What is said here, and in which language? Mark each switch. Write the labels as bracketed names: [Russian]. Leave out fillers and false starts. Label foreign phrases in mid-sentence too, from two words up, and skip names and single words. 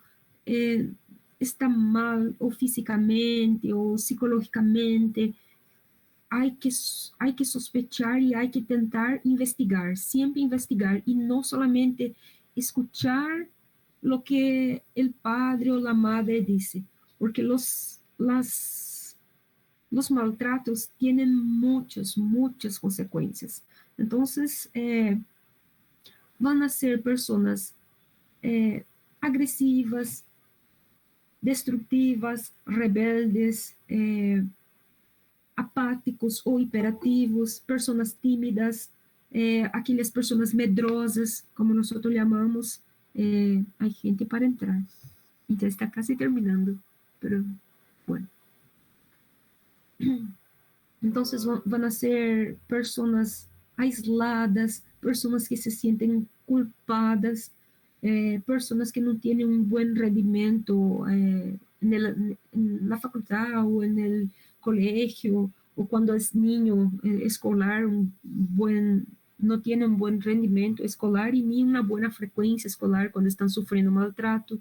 [Spanish] está mal o físicamente o psicológicamente, hay que sospechar y hay que intentar investigar, siempre investigar y no solamente escuchar lo que el padre o la madre dice, porque los maltratos tienen muchas consecuencias. Entonces, van a ser personas agresivas, destructivas, rebeldes, apáticos [Portuguese] ou hiperativos, pessoas tímidas, aquelas pessoas medrosas, como nós chamamos. Há gente para entrar. E já está quase terminando, [Spanish] pero bueno. [Portuguese] Então, vão ser pessoas aisladas, pessoas que se sentem culpadas, [Spanish] personas que no tienen un buen rendimiento en la facultad o en el colegio, o cuando es niño escolar, no tiene un buen rendimiento escolar y ni una buena frecuencia escolar cuando están sufriendo maltrato.